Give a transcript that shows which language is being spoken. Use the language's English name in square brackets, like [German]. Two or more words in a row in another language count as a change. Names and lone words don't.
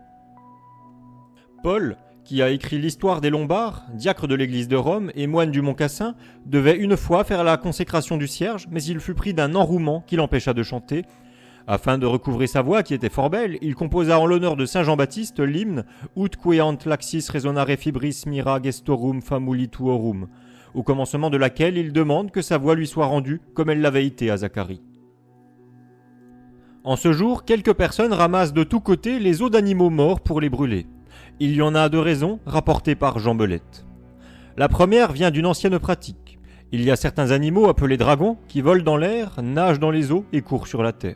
[French] Paul, qui a écrit l'histoire des Lombards, diacre de l'église de Rome et moine du Mont Cassin, devait une fois faire la consécration du cierge, mais il fut pris d'un enrouement qui l'empêcha de chanter. Afin de recouvrer sa voix, qui était fort belle, il composa en l'honneur de Saint Jean-Baptiste l'hymne « [Latin] Ut queant laxis resonare fibris mira gestorum famuli tuorum [French] » au commencement de laquelle il demande que sa voix lui soit rendue comme elle l'avait été à Zacharie. En ce jour, quelques personnes ramassent de tous côtés les os d'animaux morts pour les brûler. Il y en a 2 raisons, rapportées par Jean Belette. La première vient d'une ancienne pratique. Il y a certains animaux appelés dragons qui volent dans l'air, nagent dans les eaux et courent sur la terre.